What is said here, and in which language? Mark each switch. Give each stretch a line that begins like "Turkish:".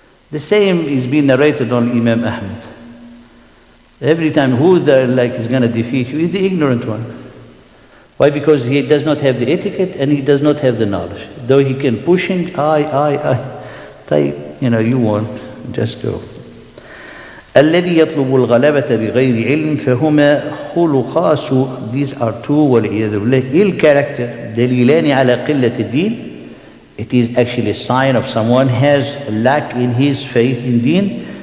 English: The same is being narrated on Imam Ahmad. Every time who is going to defeat you is the ignorant one. Why? Because he does not have the etiquette and he does not have the knowledge. Though he can pushing, you won, just go.
Arabic: الذي يطلب الغلبة بغير علم فهما خلقاس.
English: These are two
Arabic: والعياذ بالله
English: ill character
Arabic: دليلان على قلة الدين.
English: It is actually a sign of someone has a lack in his faith in deen.